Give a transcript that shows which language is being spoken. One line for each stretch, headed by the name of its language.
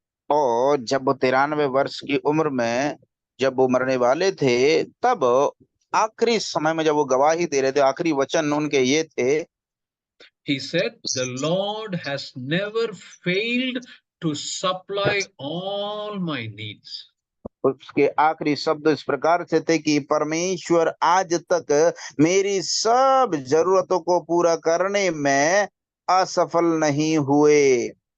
Hindi: और जब वो 93 वर्ष की उम्र में जब वो मरने वाले थे, तब आखिरी समय में जब वो गवाही दे रहे थे, आखिरी वचन उनके ये थे,
English: He said, the Lord has never failed to supply all my needs.
Hindi: उसके आखिरी शब्द इस प्रकार से थे कि परमेश्वर आज तक मेरी सब जरूरतों को पूरा करने में असफल नहीं हुए।